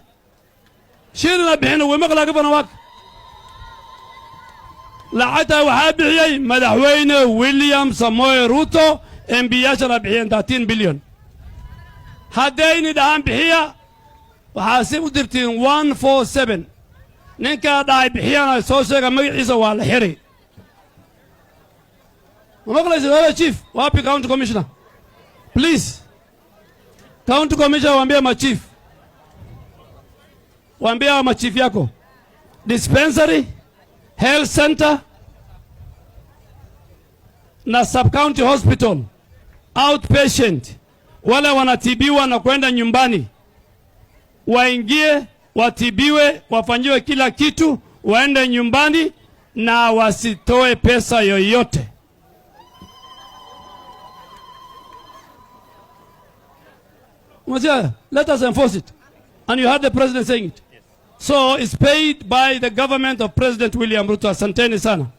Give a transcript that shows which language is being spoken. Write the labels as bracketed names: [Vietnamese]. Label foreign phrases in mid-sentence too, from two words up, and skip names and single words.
[Somali] Shilin ha bixinina way maqlaa gavana waa lacagta waxaa bixiyay madaxweyne William Samoei Ruto MByaashana bixiyeen 13 billion. Haddayni dhahan bixiya waxaa si u dirtiin 147. Ninka dhaay bixiyana soo sheega magaciisa waa la xiray. [Swahili] Maqlaysa wala chief wapi [English] county commissioner? Please. County commissioner [Swahili] waambie ma chief. Waambie ma chief yako. Dispensary, [English] health center [Swahili] na [English] sub-county hospital outpatient [Swahili] wale wanatibiwa na kwenda nyumbani waingie watibiwe wafanyiwe kila kitu waende nyumbani na wasitoe pesa yoyote. [English] Let us enforce it. And you heard the president saying it. So it's paid by the government of President William Ruto. [Swahili] Asanteni sana.